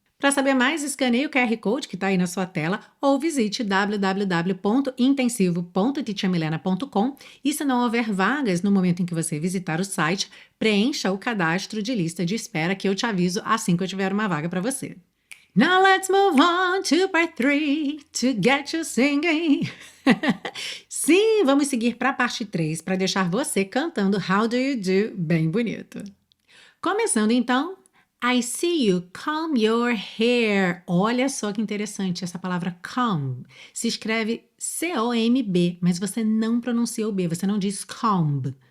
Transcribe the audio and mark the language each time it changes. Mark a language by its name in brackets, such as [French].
[Portuguese] Para saber mais, escaneie o QR Code que está aí na sua tela ou visite www.intensivo.teachermilena.com e se não houver vagas no momento em que você visitar o site, preencha o cadastro de lista de espera que eu te aviso assim que eu tiver uma vaga para você. [English] Now let's move on to part 3 to get you singing. [Portuguese] Sim, vamos seguir para a parte 3 para deixar você cantando How Do You Do bem bonito. Começando então, [English] I see you comb your hair. [Portuguese] Olha só que interessante essa palavra comb. Se escreve C-O-M-B, mas você não pronuncia o B, você não diz comb.